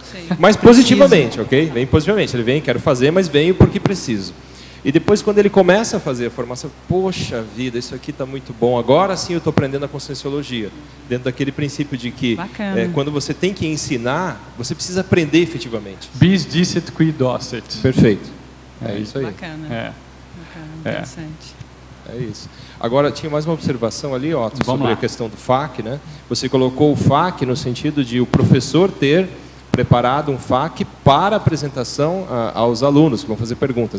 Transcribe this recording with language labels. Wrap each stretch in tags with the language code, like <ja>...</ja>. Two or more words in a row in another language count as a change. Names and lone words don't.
<pt>Mas positivamente, ok? Vem positivamente. Ele vem, quero fazer, mas venho porque preciso. E depois, quando ele começa a fazer a formação, poxa vida, isso aqui está muito bom. Agora sim eu estou aprendendo a Conscienciologia. Dentro daquele princípio de que quando você tem que ensinar, você precisa aprender efetivamente.</pt> <la>Bis dicet qui docet.</la> <pt>Perfeito. É isso aí. Bacana. Interessante. É isso. Agora, tinha mais uma observação ali, Otto, sobre a questão do FAQ, né? Você colocou o FAQ no sentido de o professor ter preparado um FAQ para apresentação aos alunos que vão fazer perguntas.</pt>